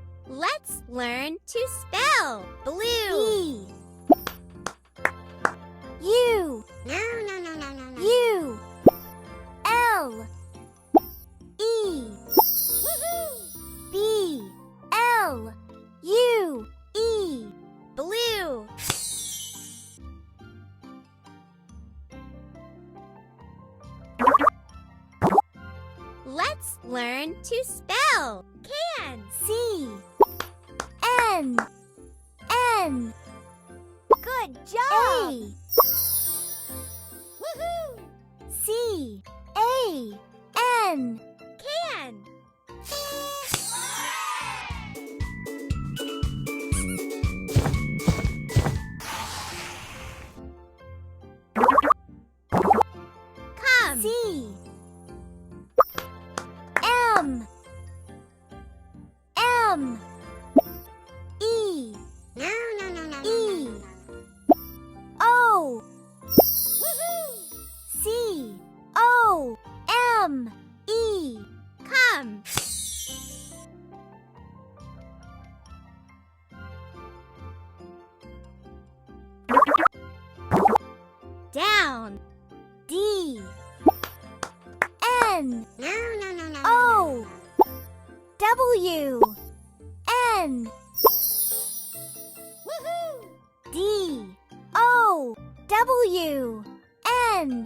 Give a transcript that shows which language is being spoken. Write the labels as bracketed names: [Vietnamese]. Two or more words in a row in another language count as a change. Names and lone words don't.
[English] Let's learn to spell blue. E U U L E B L U E Blue. Let's learn to spell can. C N N Good job. A C A N Can. Come. C M M E E O C O M E Come. Down. D N O W N D O W N